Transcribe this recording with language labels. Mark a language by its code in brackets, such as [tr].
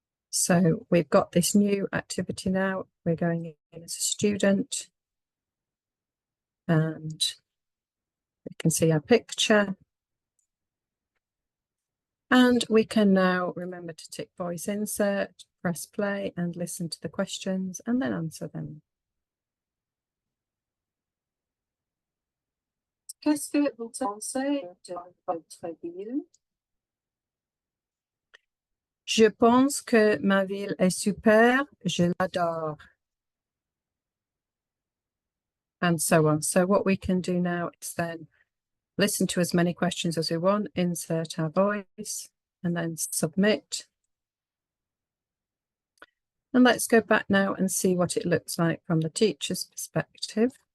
[en] So we've got this new activity now. We're going in as a student, and we can see our picture. And we can now remember to tick voice insert, press play and listen to the questions and then answer them. [fr] Qu'est-ce que vous pensez de votre ville? Je pense que ma ville est super, je l'adore. [en] And so on. So what we can do now is then listen to as many questions as we want, insert our voice, and then submit. And let's go back now and see what it looks like from the teacher's perspective.